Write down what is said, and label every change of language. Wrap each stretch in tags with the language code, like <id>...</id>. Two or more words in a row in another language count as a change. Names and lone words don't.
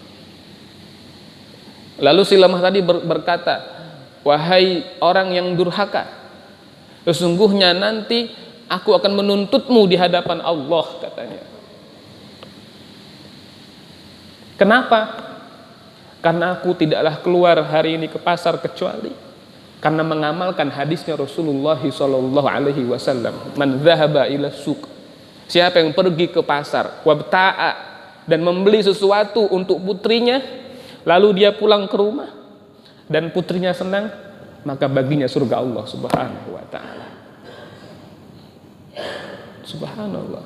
<id>Lalu si lemah tadi berkata, wahai orang yang durhaka, sesungguhnya nanti aku akan menuntutmu di hadapan Allah, katanya. Kenapa? Karena aku tidaklah keluar hari ini ke pasar kecuali karena mengamalkan hadisnya Rasulullah SAW.</id> <ar>من ذهب إلى السوق,</ar> <id>siapa yang pergi ke pasar, wabta'a, dan membeli sesuatu untuk putrinya, lalu dia pulang ke rumah dan putrinya senang, maka baginya surga Allah Subhanahu wa ta'ala. Subhanallah.</id>